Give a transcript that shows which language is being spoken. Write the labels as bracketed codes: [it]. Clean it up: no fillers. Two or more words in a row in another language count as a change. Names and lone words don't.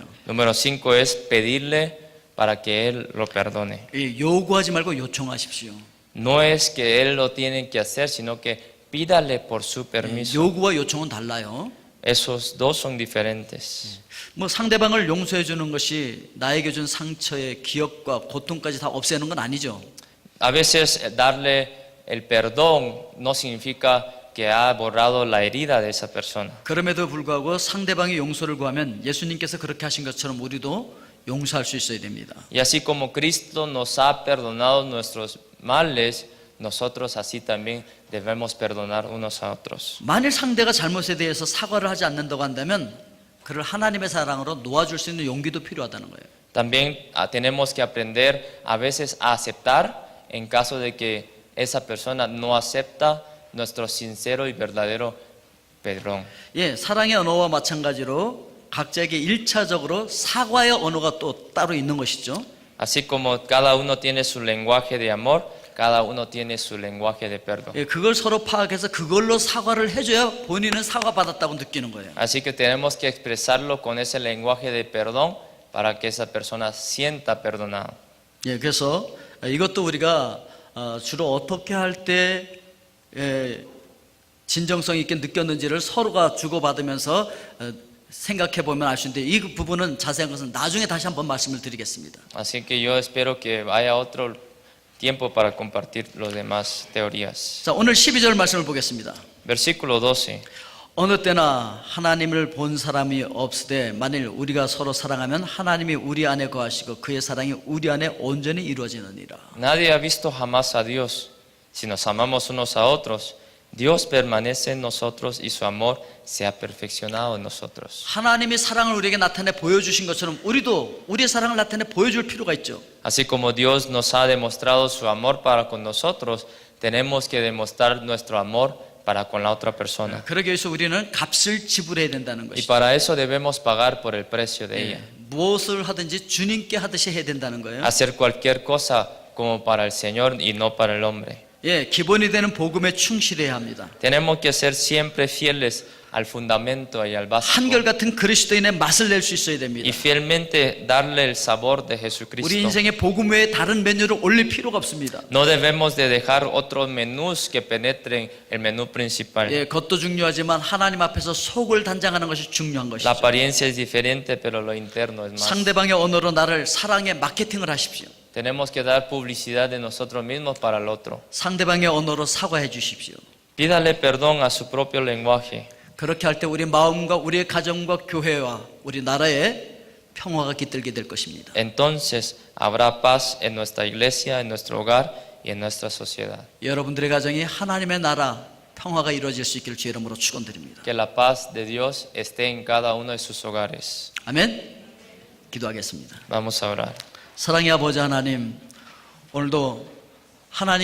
[es] Número 5 es pedirle para que él lo perdone. [ko] 요구하지 말고 요청하십시오. [es] No es que él lo tiene que hacer, sino que pídale por su permiso. [ko] 요구와 요청은 달라요. [es] Esos dos son diferentes. [ko] 뭐 상대방을 용서해 주는 것이 나에게 준 상처의 기억과 고통까지 다 없애는 건 아니죠. [es] A veces darle el perdón no significa que ha borrado la herida de esa persona. [ko] 그럼에도 불구하고 상대방이 용서를 구하면 예수님께서 그렇게 하신 것처럼 우리도 용서할 수 있어야 됩니다. [es] Y así como Cristo nos ha perdonado nuestros males, nosotros así también debemos perdonar unos a otros. [ko] 만일 상대가 잘못에 대해서 사과를 하지 않는다고 한다면 그를 하나님의 사랑으로 놓아줄 수 있는 용기도 필요하다는 거예요. [es] También tenemos que aprender a veces a aceptar en caso de que esa persona no acepta nuestro sincero y verdadero perdón. [ko] 예, 사랑의 언어와 마찬가지로 각자에게 1차적으로 사과의 언어가 또 따로 있는 것이죠. [es] Así como cada uno tiene su lenguaje de amor, cada uno tiene su lenguaje de perdón. [ko] 예, 그걸 서로 파악해서 그걸로 사과를 해줘야 본인은 사과받았다고 느끼는 거예요. [es] Así que tenemos que expresarlo con ese lenguaje de perdón para que esa persona sienta perdonado. [ko] 예, 그래서 이것도 우리가 주로 어떻게 할 때 진정성 있게 느꼈는지를 서로가 주고받으면서 생각해 보면 알 수 있는데 이 부분은 자세한 것은 나중에 다시 한번 말씀을 드리겠습니다. [es] Así que yo espero que haya otro tiempo para compartir las demás teorías. [ko] 자, 오늘 12절 말씀을 보겠습니다. [es] Versículo 12. [ko] 어느 때나 하나님을 본 사람이 없으되 만일 우리가 서로 사랑하면 하나님이 우리 안에 거하시고 그의 사랑이 우리 안에 온전히 이루어지느니라. [es] Nadie ha visto jamás a Dios. Si nos amamos unos a otros, Dios permanece en nosotros y su amor se ha perfeccionado en nosotros. [ko] 하나님이 사랑을 우리에게 나타내 보여주신 것처럼 우리도 우리의 사랑을 나타내 보여줄 필요가 있죠. [es] Así como Dios nos ha demostrado su amor para con nosotros, tenemos que demostrar nuestro amor para con la otra persona. [ko] 그러기 위해서 우리는 값을 지불해야 된다는 Y 것이죠. [es] para eso debemos pagar por el precio de ella. [ko] 무엇을 하든지 주님께 하듯이 해야 된다는 거예요. [es] Hacer cualquier cosa como para el Señor y no para el hombre. [ko] 예, 기본이 되는 복음에 충실해야 합니다. [es] Tenemos que ser siempre fieles al fundamento y al básico. [ko] 한결같은 그리스도인의 맛을 낼 수 있어야 됩니다. [es] Y fielmente darle el sabor de 우리 Jesucristo. [ko] 인생에 복음 외에 다른 메뉴를 올릴 필요가 없습니다. [es] No debemos de dejar otros menús que penetren el menú principal. [ko] 예, 그것도 중요하지만 하나님 앞에서 속을 단장하는 것이 중요한 La 것이죠. [es] apariencia es diferente, pero lo interno es más. [ko] 상대방의 언어로 나를 사랑의 마케팅을 하십시오. [es] Tenemos que dar publicidad de nosotros mismos para el otro. [ko] 상대방의 언어로 사과해 주십시오. [es] Pídale perdón a su propio lenguaje. [ko] 그렇게 할 때 우리 마음과 우리의 가정과 교회와 우리 나라에 평화가 깃들게 될 것입니다. [es] Entonces habrá paz en nuestra iglesia, en nuestro hogar y en nuestra sociedad. [ko] 여러분들의 가정이 하나님의 나라 평화가 이루어질 수 있기를 주의 이름으로 축원드립니다. [es] Que la paz de Dios esté en cada uno de sus hogares. [ko] 아멘. 기도하겠습니다. [es] Vamos a orar. [ko] 사랑의 아버지 하나님, 오늘도 하나님